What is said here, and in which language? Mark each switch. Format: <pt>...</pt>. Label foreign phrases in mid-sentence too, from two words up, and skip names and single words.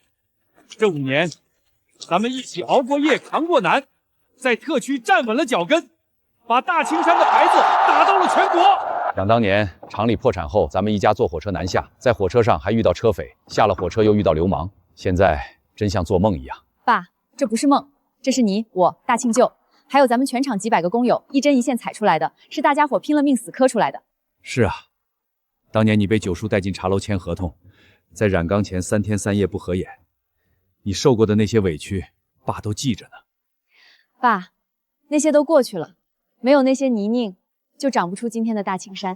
<zh>這5年，咱們一起熬過夜，扛過難，在特區站穩了腳跟，把大青山的牌子打到了全國。想當年廠裡破產後，咱們一家坐火車南下，在火車上還遇到車匪，下了火車又遇到流氓，現在真像做夢一樣。爸，這不是夢，這是你我大慶舅，還有咱們全廠幾百個工友一針一線踩出來的，是大家伙拼了命死磕出來的。是啊，當年你被九叔帶進茶樓簽合同，在染缸前3天3夜不合眼。你受過的那些委屈，爸都記着呢。爸，那些都過去了，沒有那些泥濘，就長不出今天的大青山。</zh>